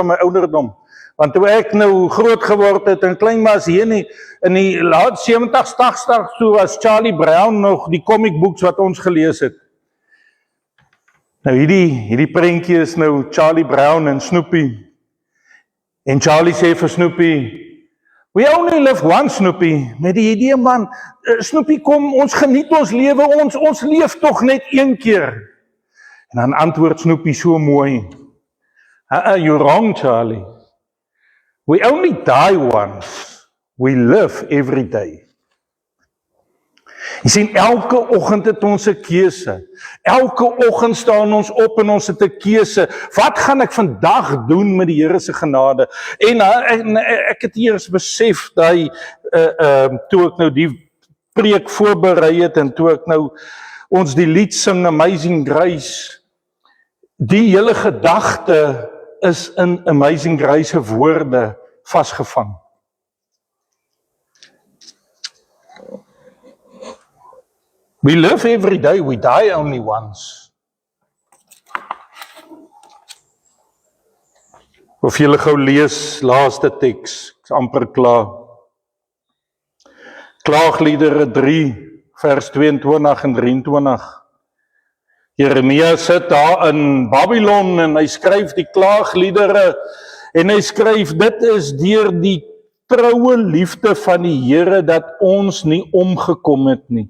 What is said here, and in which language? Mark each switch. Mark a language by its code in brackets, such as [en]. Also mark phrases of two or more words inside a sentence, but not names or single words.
[af] my ouderdom, want toe ek nou groot geword het en klein was hier in die laat 70s, 80s, toe was Charlie Brown nog die [en] comic books [af] wat ons gelees het. Nou hierdie prentjie is nou Charlie Brown en Snoopy. En Charlie sê vir Snoopy, [en] we only live once, [af] Snoopy. Met die idee man, Snoopy kom, ons geniet ons lewe, ons leef tog net een keer. En dan antwoord Snoopy so mooi, [en] you're wrong, Charlie. We only die once. We live every day. [af] Jy sien, elke oggend het ons 'n keuse. Elke oggend staan ons op en ons het 'n keuse. Wat gaan ek vandag doen met die Here se genade? En ek het eers besef dat toe ek nou die preek voorberei het en toe ek nou ons die lied sing Amazing Grace, die hele gedagte is in Amazing Grace se woorde vasgevang. [en] We live every day, we die only once. [af] Of julle gou lees laaste teks, ek's amper klaar. Klaagliedere 3 vers 22 en 23. Jeremia sit daar in Babylon en hy skryf die klaagliedere en hy skryf, dit is deur die troue liefde van die Here dat ons nie omgekom het nie.